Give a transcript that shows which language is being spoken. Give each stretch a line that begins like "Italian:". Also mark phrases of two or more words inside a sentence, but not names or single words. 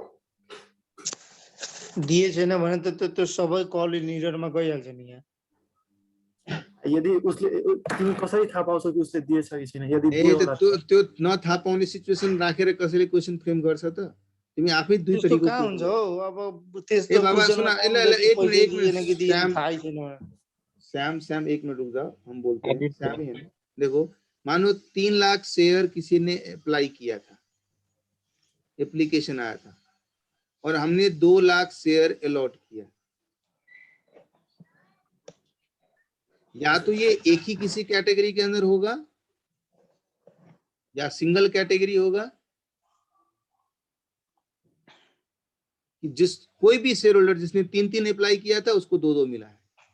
Nepali: दिए छैन भने त त्यो सबै कल इन एररमा गइहाल्छ नि यहाँ। यदि उसले, तिमी कसरी थाहा पाउँछौ कि उसले दिएछ कि छैन? यदि दियो होला त्यो नथाहा पाउने सिचुएसन राखेर कसैले क्वेसन फ्रेम गर्छ त? तिमी आफै दुई त्यस्तो तरिकाको कहाँ हुन्छ हो? अब ए त्यस्तो बाबा सुन, एक मिनट थाहै छैन।
Hindi: श्याम 1 मिनट रुक जाओ, हम बोलते हैं। श्याम ही है ना? देखो, मानो 3 लाख शेयर किसी ने अप्लाई किया था, एप्लीकेशन आया था, और हमने 2 लाख शेयर अलॉट किया। या तो ये एक ही किसी कैटेगरी के अंदर होगा या सिंगल कैटेगरी होगा, कि जिस कोई भी
English: share holder
Hindi: जिसने 3 अप्लाई किया था उसको 2 मिला है।